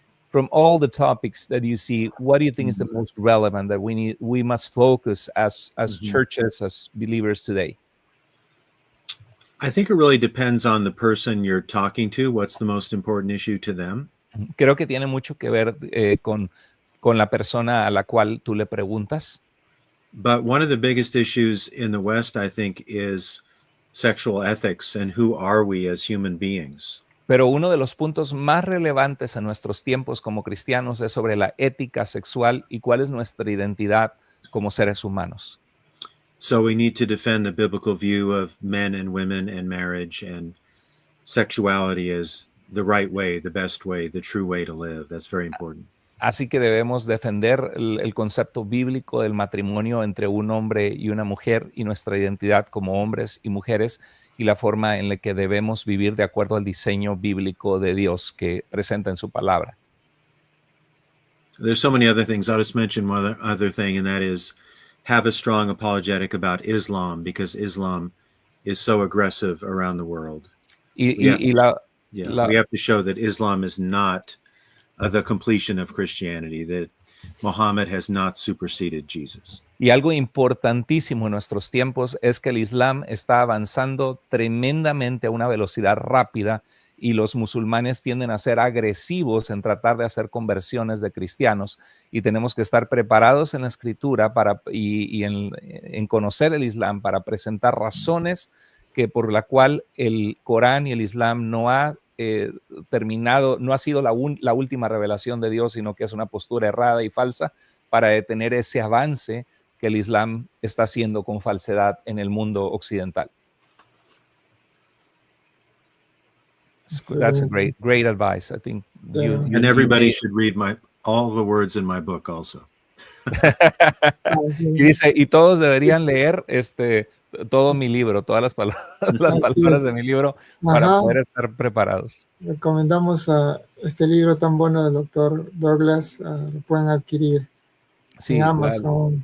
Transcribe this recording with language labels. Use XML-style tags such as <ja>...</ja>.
<en>From all the topics that you see, what do you think is the most relevant that we must focus as churches, as believers today? I think it really depends on the person you're talking to. What's the most important issue to them?</en> <es>Creo que tiene mucho que ver con la persona a la cual tú le preguntas.</es> <en>But one of the biggest issues in the West, I think, is sexual ethics and who are we as human beings.</en> <es>Pero uno de los puntos más relevantes en nuestros tiempos como cristianos es sobre la ética sexual y cuál es nuestra identidad como seres humanos.</es> <en>So we need to defend the biblical view of men and women and marriage and sexuality as the right way, the best way, the true way to live. That's very important.</en> <es>Así que debemos defender el concepto bíblico del matrimonio entre un hombre y una mujer y nuestra identidad como hombres y mujeres y la forma en la que debemos vivir de acuerdo al diseño bíblico de Dios que presenta en su palabra.</es> <en>There's so many other things. I'll just mention one other thing, and that is have a strong apologetic about Islam, because Islam is so aggressive around the world.</en> <es>Y</es> <en>We have to show that Islam is not the completion of Christianity, that Muhammad has not superseded Jesus.</en> <es>Y algo importantísimo en nuestros tiempos es que el Islam está avanzando tremendamente a una velocidad rápida y los musulmanes tienden a ser agresivos en tratar de hacer conversiones de cristianos y tenemos que estar preparados en la escritura y en conocer el Islam para presentar razones que por la cual el Corán y el Islam no ha terminado, no ha sido la última revelación de Dios, sino que es una postura errada y falsa para detener ese avance que el Islam está haciendo con falsedad en el mundo occidental.</es> <en>That's a great advice. I think and everybody should read all the words in my book also.</en> <es>Y dice, y todos deberían leer todo mi libro, todas las palabras de mi libro para poder estar preparados. Recomendamos este libro tan bueno del doctor Douglas, lo pueden adquirir en Amazon.</es>